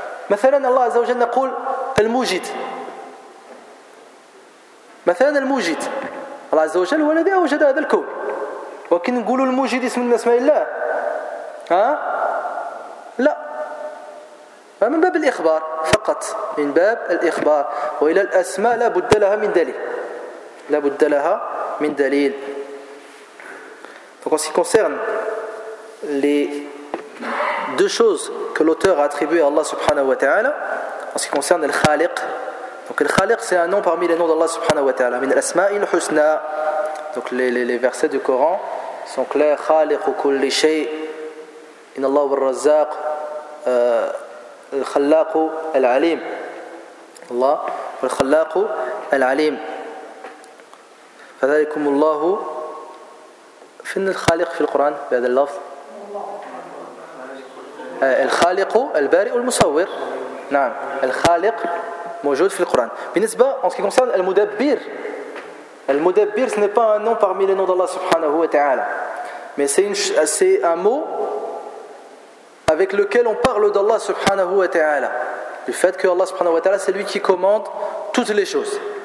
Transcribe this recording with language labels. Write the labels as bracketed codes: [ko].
[ar] مثلا الله عز وجل نقول الموجد، مثلا الموجد، الله عز وجل هو الذي أوجد هذا الكون، ولكن نقول الموجد اسم من أسماء الله؟ لا، من باب الإخبار فقط، من باب الإخبار. وإلى الأسماء لا بد لها من دليل، لا بد لها من دليل. فقط يتعلق [fr] deux choses que l'auteur a attribué à Allah subhanahu wa ta'ala en ce qui concerne le Khaliq. Donc le Khaliq, c'est un nom parmi les noms d'Allah subhanahu wa ta'ala, [ar] min al-asma'il husna. [fr] Donc les versets du Coran sont clairs: [ar] Khaliq kulli shay, inna Allahu ar-Razzaq, al-Khallaq al-Alim. Allah al-Khallaq al-Alim. Fadhalikum Allah. Fin al-Khaliq fi al-Quran bi'adha al-lafz. الخالق البارئ المصور، نعم الخالق موجود في القرآن. بالنسبة [fr] en ce qui concerne المدبر ce n'est pas un nom parmi les noms d'Allah subhanahu wa ta'ala، mais c'est un mot avec lequel on parle d'Allah subhanahu wa ta'ala، le fait que Allah subhanahu wa ta'ala c'est lui qui commande toutes les choses.